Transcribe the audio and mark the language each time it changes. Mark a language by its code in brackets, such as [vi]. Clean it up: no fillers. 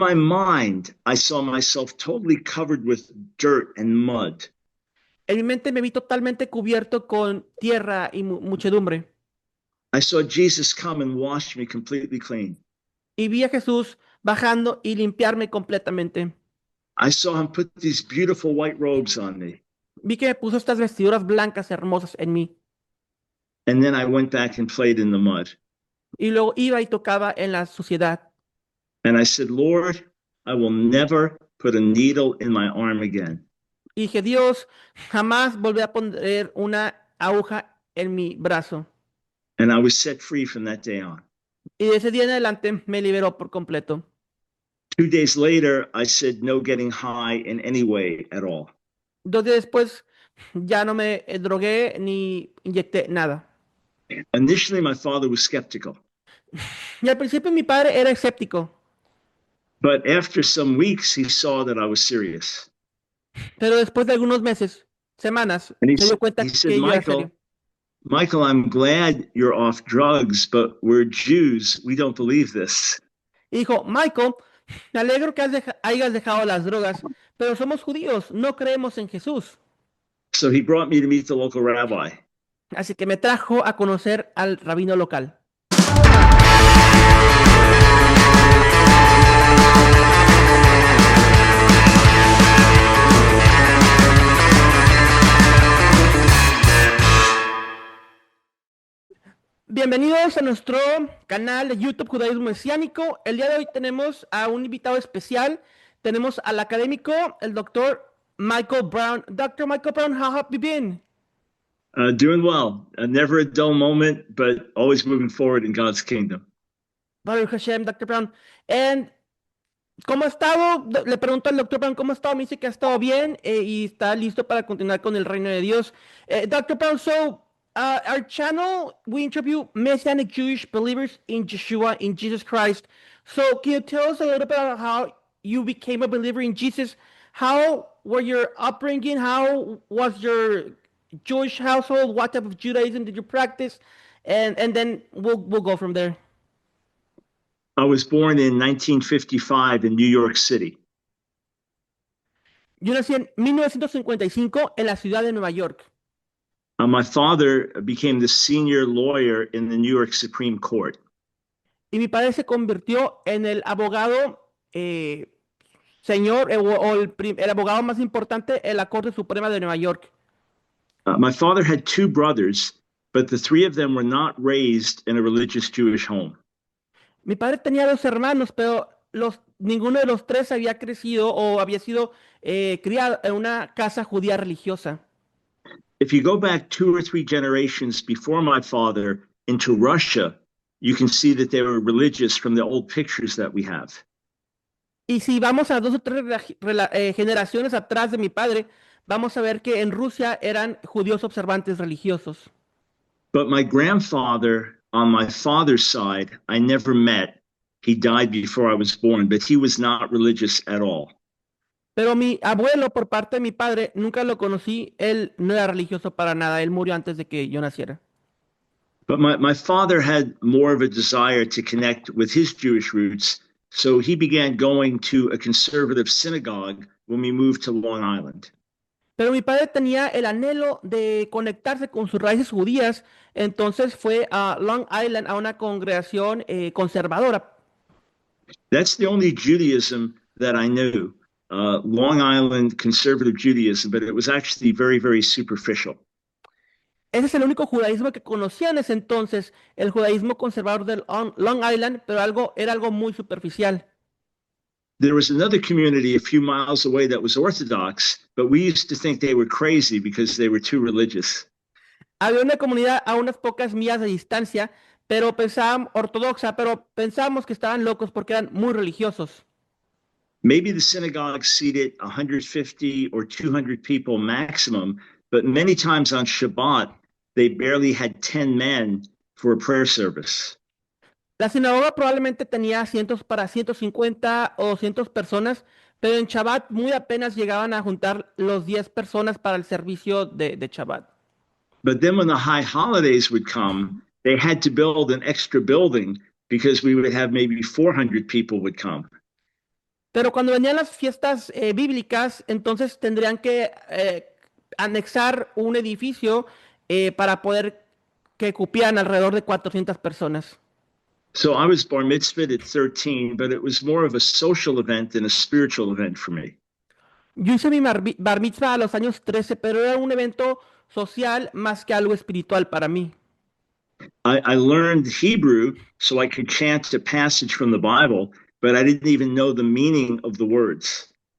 [en] my mind, I saw myself totally covered with dirt and mud. [es] En mi mente me vi totalmente cubierto con tierra y muchedumbre. [en] I saw Jesus come and wash me completely clean. [es] Y vi a Jesús bajando y limpiarme completamente. [en] I saw him put these beautiful white robes on me. [es] Vi que me puso estas vestiduras blancas hermosas en mí. [en] And then I went back and played in the mud. [es] Y luego iba y tocaba en la suciedad. [en] And I said, Lord, I will never put a needle in my arm again. [es] Y dije, Dios, jamás volveré a poner una aguja en mi brazo. [en] And I was set free from that day on. [es] Y de ese día en adelante me liberó por completo. [en] 2 days later, I said, no getting high in any way at all. [es] 2 días después ya no me drogué ni inyecté nada. [en] Initially, my father was skeptical. [es] Y al principio mi padre era escéptico, [en] But after some weeks, he saw that I was serious. [es] pero después de algunos meses, semanas, [en] And [es] se dio [en] he [es] cuenta [en] said, [es] que yo era serio. [en] Michael, I'm glad you're off drugs, but we're Jews. We don't believe this. [es] Y dijo, Michael, me alegro que hayas dejado las drogas, pero somos judíos, no creemos en Jesús. [en] So he brought me to meet the local rabbi. [es] Así que me trajo a conocer al rabino local. Bienvenidos a nuestro canal de YouTube Judaísmo Mesiánico. El día de hoy tenemos a un invitado especial. Tenemos al académico, el doctor Michael Brown. Dr. [en] Michael Brown, how have you been? Doing well. Never a dull moment, but always moving forward in God's kingdom. [es] Baruch Hashem, Dr. Brown. [en] And, [es] ¿cómo ha estado? Le pregunto al doctor Brown cómo ha estado. Me dice que ha estado bien y está listo para continuar con el reino de Dios. [en] Dr. Brown, so our channel, we interview Messianic Jewish believers in Yeshua, in Jesus Christ. So can you tell us a little bit about how you became a believer in Jesus? How were your upbringing? How was your Jewish household? What type of Judaism did you practice? And then we'll go from there. I was born in 1955 in New York City. [es] Yo nací en 1955 en la ciudad de Nueva York. [en] My father became the senior lawyer in the New York Supreme Court. [es] Y mi padre se convirtió en el abogado señor o el abogado más importante en la Corte Suprema de Nueva York. [en] My father had two brothers, but the three of them were not raised in a religious Jewish home. [es] Mi padre tenía 2 hermanos, pero ninguno de los tres había crecido o había sido criado en una casa judía religiosa. [en] If you go back 2 or 3 generations before my father into Russia, you can see that they were religious from the old pictures that we have. [es] Y si vamos a 2 o 3 generaciones atrás de mi padre, vamos a ver que en Rusia eran judíos observantes religiosos. [en] But my grandfather, on my father's side, I never met. He died before I was born, but he was not religious at all. [es] Pero mi abuelo, por parte de mi padre, nunca lo conocí. Él no era religioso para nada. Él murió antes de que yo naciera. [en] But my father had more of a desire to connect with his Jewish roots, so he began going to a conservative synagogue when we moved to Long Island. [es] Pero mi padre tenía el anhelo de conectarse con sus raíces judías, entonces fue a Long Island a una congregación conservadora. [en] That's the only Judaism that I knew. Long Island conservative Judaism, but it was actually very, very superficial. [es] Ese es el único judaísmo que conocía en ese entonces, el judaísmo conservador de Long Island, pero era algo muy superficial. [en] There was another community a few miles away that was Orthodox, but we used to think they were crazy because they were too religious. [es] Había una comunidad a unas pocas millas de distancia, pero ortodoxa, pero pensábamos que estaban locos porque eran muy religiosos. [en] Maybe the synagogue seated 150 or 200 people maximum, but many times on Shabbat, they barely had 10 men for a prayer service. [es] La sinagoga probablemente tenía asientos para 150 o 200 personas, pero en Shabbat muy apenas llegaban a juntar los 10 personas para el servicio de Shabbat. [en] But then when the high holidays would come, they had to build an extra building because we would have maybe 400 people would come. [es] Pero cuando venían las fiestas bíblicas, entonces tendrían que anexar un edificio para poder que cupieran alrededor de 400 personas. [en] So I was bar mitzvahed at 13, but it was more of a social event than a spiritual event for me. [es] Yo hice mi bar mitzvah a los años 13, pero era un evento social más que algo espiritual para mí. [en] I learned Hebrew so I could chant a passage from the Bible, but I didn't even know the meaning of the words.